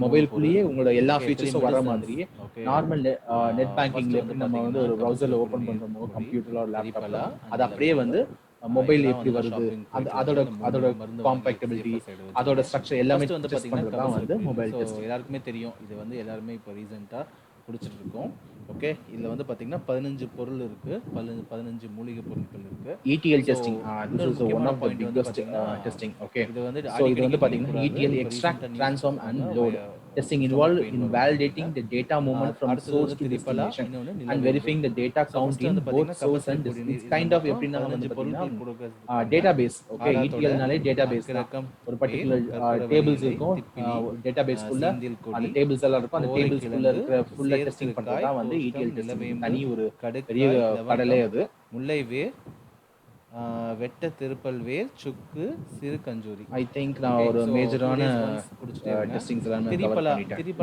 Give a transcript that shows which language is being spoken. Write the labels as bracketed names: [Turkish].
[Tamil] மொபைலுக்குள்ளேயே உங்களோட எல்லா ஃபீச்சர்ஸும் வர மாதிரியே நார்மல் நெட் பேங்கிங்ல எப்படி நம்ம வந்து ஒரு ப்ரௌசர்ல ஓபன் பண்றோமோ கம்ப்யூட்டர்ல ஒரு லேப்டாப்ல, அது அப்படியே வந்து மொபைல் எப்படி வருது, அதோட காம்பேக்டபிலிட்டி, அதோட ஸ்ட்ரக்சர் எல்லாமே வந்து டெஸ்ட் பண்றது தான் வந்து மொபைல் டெஸ்டிங். எல்லாருக்குமே தெரியும், இது வந்து எல்லாருமே இப்போ ரீசெண்டாக குடிச்சிட்டு இருக்கோம். ஓகே, இதில் வந்து பார்த்தீங்கன்னா 15 பொருள் இருக்கு, 15 மூலிகை பொருட்கள் இருக்கு. [English] ETL testing, this is one of the biggest testing. Okay, so [Tamil] இது வந்து பாத்தீங்கன்னா [English] ETL, extract, transform and load testing involved in validating the data movement from source to destination and verifying the data count in both source and destination. It's kind of [Tamil] எப்படின்னா வந்து பாத்தீங்கன்னா [English] database. Okay, ETL [Tamil] நாலே [English] database தான். [Tamil] ஒரு particular tables இருக்கும், database குள்ள அந்த tables எல்லாம் இருக்கும், அந்த tables குள்ள இருக்கிற full testing பண்றது தான் வந்து ETL testing. தனி ஒரு பெரிய கடலே அது. முல்லைவேர், வெட்ட திருப்பல் வேர், சுக்கு, சிறு கஞ்சூரி. ஐ திங்க் நான் ஒரு மேஜரான டெஸ்டிங்ஸ் எல்லாமே கவர் பண்ணிட்டேன்.